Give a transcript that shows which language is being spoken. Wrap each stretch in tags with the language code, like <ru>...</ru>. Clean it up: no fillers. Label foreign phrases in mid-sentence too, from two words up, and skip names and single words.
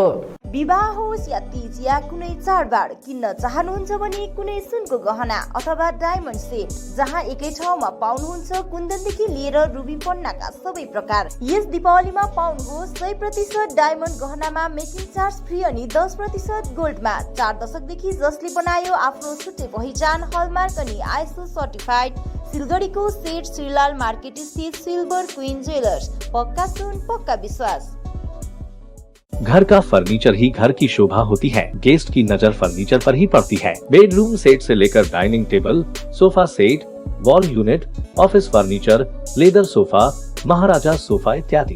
<ne>विवाह होस् या तीज या कुनै चाडबाड किन्न चाहनुहुन्छ भने कुनै सुनको गहना अथवा</ne> <en>diamond set</en> <ne>जहाँ एकै ठाउँमा पाउनुहुन्छ कुन्दनदेखि लिएर रुबी पन्नाका सबै प्रकार। यस दीपावलीमा पाउनुहोस् 100% डायमन्ड गहनामा</ne> <en>making charge free</en> <ne>अनि 10% गोल्डमा 4 दशकदेखि जसले बनायो आफ्नो छुट्टै पहिचान हलमार्क अनि</ne> <en>ISO certified</en> <ne>सिलगढीको सेठ श्रीलाल मार्केट स्थित सिल्भर क्वीन ज्वेलर्स। पक्का सुन पक्का विश्वास।</ne> <hi>घर का फर्नीचर ही घर की शोभा होती है। गेस्ट की नजर फर्नीचर पर ही पड़ती है।</hi> <en>bedroom set</en> <hi>से लेकर</hi> <en>dining table, sofa set, wall unit, office furniture, leather sofa,</en> <hi>महाराजा सोफा इत्यादि।</hi>